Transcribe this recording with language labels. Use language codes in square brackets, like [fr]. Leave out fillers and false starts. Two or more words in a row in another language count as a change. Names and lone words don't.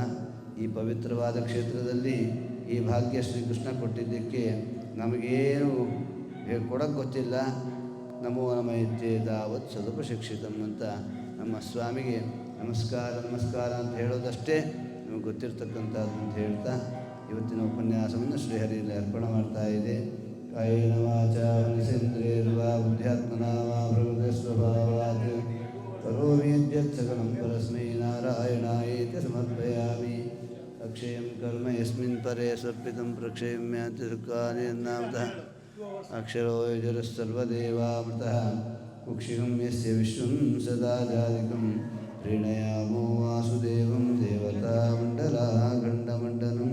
[kn] ಈ ಪವಿತ್ರವಾದ ಕ್ಷೇತ್ರದಲ್ಲಿ ಈ ಭಾಗ್ಯ ಶ್ರೀಕೃಷ್ಣ ಕೊಟ್ಟಿದ್ದಕ್ಕೆ ನಮಗೇನು ಕೊಡೋಕ್ಕೆ ಗೊತ್ತಿಲ್ಲ. [sa] ನಮೋ ನಮ ಇತ್ಯೇತಾವತ್ ಸದುಪಶಿಕ್ಷಿತಂ [kn] ಅಂತ ನಮ್ಮ ಸ್ವಾಮಿಗೆ ನಮಸ್ಕಾರ ಅಂತ ಹೇಳೋದಷ್ಟೇ ನಮಗೆ ಗೊತ್ತಿರ್ತಕ್ಕಂಥದ್ದು ಅಂತ ಹೇಳ್ತಾ ಇವತ್ತಿನ ಉಪನ್ಯಾಸವನ್ನು ಶ್ರೀಹರಿಯಲ್ಲಿ ಅರ್ಪಣೆ ಮಾಡ್ತಾ ಇದೆ. [sa] ಕಾಯೇನ ವಾಚಾ ಮನಸೇಂದ್ರಿಯರ್ವಾ ಬುದ್ಧ್ಯಾತ್ಮನಾ ವಾ ಪ್ರಕೃತಿ ಸ್ವಭಾವಾತ್ ಕರೋಮಿ ಯದ್ಯತ್ ಸಕಲಂ ಪರಸ್ಮೈ ನಾರಾಯಣಾಯೇತಿ ಸಮರ್ಪಯಾಮಿ. ಅಕ್ಷಯಂ ಕರ್ಮ ಯಸ್ಮಿನ್ ಪರೇ ಸರ್ಪಿತಂ ಪ್ರಕ್ಷೇಮ್ಯಾಂತಿ ಸುಖಾನಿ ಅನ್ನಾಮತಃ ಅಕ್ಷರೋ ಯಜುರಸ್ಸರ್ವದೇವಾಮೃತಃ ಕುಕ್ಷಿಗಂ ಯಸ್ಯ ವಿಶ್ವಂ ಸದಾ ಜಾಲಿಕಂ ಪ್ರೀಣಯಾಮೋ ವಾಸುದೇವಂ ದೇವತಾಮಂಡಲಾಖಂಡಮಂಡಲಂ.